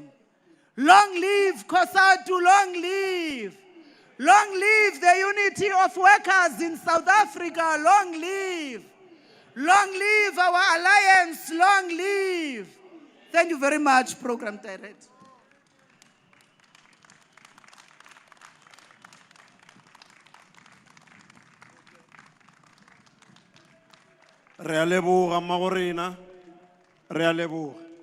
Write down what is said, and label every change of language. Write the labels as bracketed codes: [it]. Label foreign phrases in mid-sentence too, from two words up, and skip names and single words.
[en] Long live Cosatu, long live. Long live the unity of workers in South Africa, long live. Long live our alliance, long live. Thank you very much, Program Director. [tn] Re a leboga mma go rena, re a leboga.